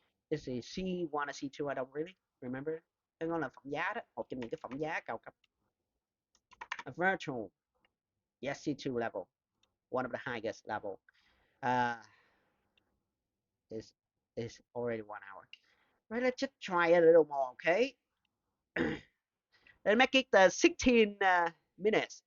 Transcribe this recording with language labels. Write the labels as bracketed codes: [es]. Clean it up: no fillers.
[en] This is C1 or C2, I don't really remember. [vi] Cái đó là phẩm giá đó, một trong những cái phẩm giá cao cấp. [en] A virtual, yes, C2 level, one of the highest level. Is already 1 hour. Right, let's just try a little more, okay? Let's make it 16 minutes.